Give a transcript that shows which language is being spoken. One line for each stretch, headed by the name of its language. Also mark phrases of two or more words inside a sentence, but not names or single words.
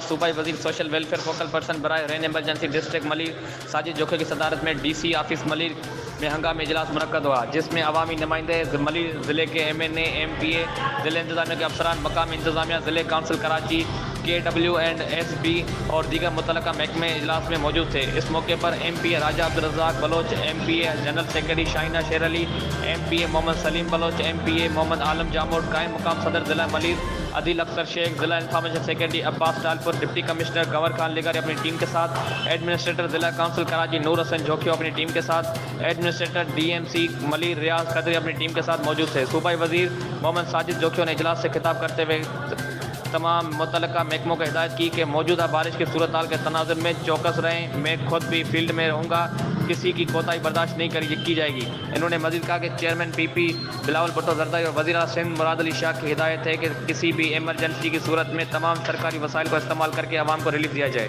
Urdu: صوبائی وزیر
English: Social Welfare Focal Person
Urdu: बराए
English: Rain Emergency District Malir
Urdu: ساجد جوکھے کی صدارت میں
English: DC office
Urdu: ملیر میں ہنگامی اجلاس منعقد ہوا، جس میں عوامی نمائندے ملیر ضلعے کے MNA MPA ضلعے انتظامیہ کے افسران، مقامی انتظامیہ، ضلعے کونسل کراچی، KW اینڈ SB اور دیگر متعلقہ محکمے اجلاس میں موجود تھے. اس موقعے پر MPA راجہ عبد الرزاق بلوچ، MPA
English: General Secretary
Urdu: شاہینہ شیر علی، MPA محمد سلیم بلوچ، MPA محمد عالم جاموٹ، قائم مقام صدر ضلع ملیر عدیل اختر شیخ، ضلع
English: Information Secretary
Urdu: عباس ٹالپر,
English: Deputy Commissioner
Urdu: گوہر خان لغاری اپنی ٹیم کے ساتھ، ایڈمنسٹریٹر ضلع کونسل کراچی نور حسن جوکھیو اپنی ٹیم کے ساتھ، ایڈمنسٹریٹر DMC ملیر ریاض قادری اپنی ٹیم کے ساتھ موجود تھے. صوبائی وزیر محمد ساجد جوکھیو نے اجلاس سے خطاب کرتے ہوئے تمام متعلقہ محکموں کو ہدایت کی کہ موجودہ بارش کی صورت حال کے تناظر میں چوکس رہیں. میں خود بھی فیلڈ میں رہوں گا، کسی کی کوتاہی برداشت نہیں کی جائے گی. انہوں نے مزید کہا کہ چیئرمین PP بلاول بھٹو زرداری اور وزیر اعلیٰ سندھ مراد علی شاہ کی ہدایت ہے کہ کسی بھی ایمرجنسی کی صورت میں تمام سرکاری وسائل کو استعمال کر کے عوام کو ریلیف دیا جائے.